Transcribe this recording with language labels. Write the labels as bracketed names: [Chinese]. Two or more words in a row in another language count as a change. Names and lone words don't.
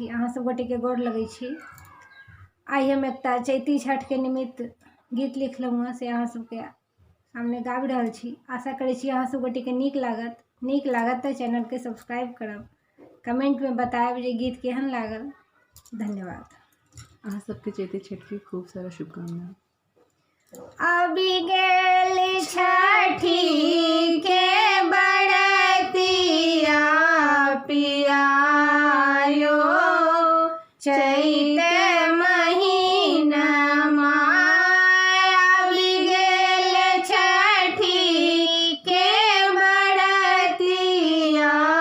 [Maithili] अहाँ सब गोटे के गोर लगै छी। आइ हम एकटा चैती छठ के निमित्त गीत लिखलहुँ हँ, से अहाँ सबके सामने गाबि रहल छी। आशा करै छी अहाँ सब गोटे के नीक लागत तऽ चैनल के सब्सक्राइब करब, कमेंट में बतायब जे गीत केहन लागल। धन्यवाद। अहाँ सबके चैती छठ की खूब सारा शुभकामना। अभी गेल छठी के बरतिया पियायो, चैत महीना अभी गेल छठी के बरतिया